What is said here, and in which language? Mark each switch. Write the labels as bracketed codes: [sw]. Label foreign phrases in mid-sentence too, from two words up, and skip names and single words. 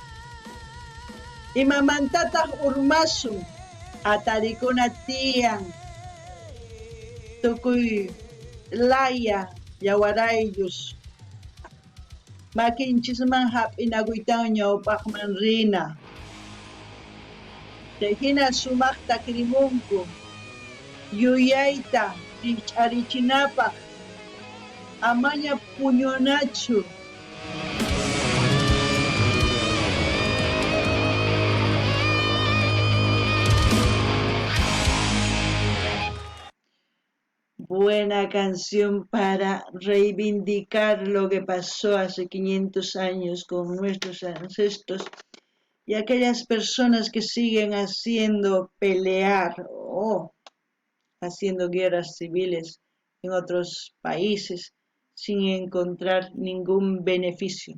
[qu] Imamantataq urmasun, atarikuna tiyan, tukuy laya yawarayllus, makinchisman hap'inakuytawan ñawpaqman rina. Chayhina sumaqta krimunku, yuyayta riqch'arichinapaq, amaña puñunachu. [es] Buena canción para reivindicar lo que pasó hace 500 años con nuestros ancestros y aquellas personas que siguen haciendo pelear o haciendo guerras civiles en otros países sin encontrar ningún beneficio.